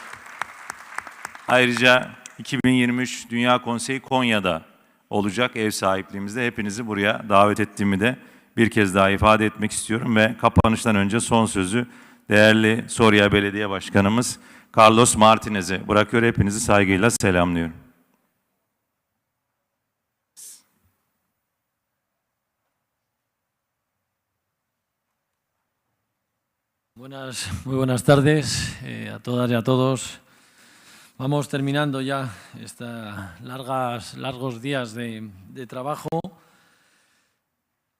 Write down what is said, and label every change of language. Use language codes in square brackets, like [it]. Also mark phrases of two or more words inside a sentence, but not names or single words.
[tr] Ayrıca 2023 Dünya Konseyi Konya'da olacak ev sahipliğimizde. Hepinizi buraya davet ettiğimi de bir kez daha ifade etmek istiyorum ve kapanıştan önce son sözü değerli Soria Belediye Başkanımız Carlos Martinez'e bırakıyor. Hepinizi saygıyla selamlıyorum. [es] Muy buenas tardes a todas y a todos. Vamos terminando ya estos largos días de trabajo.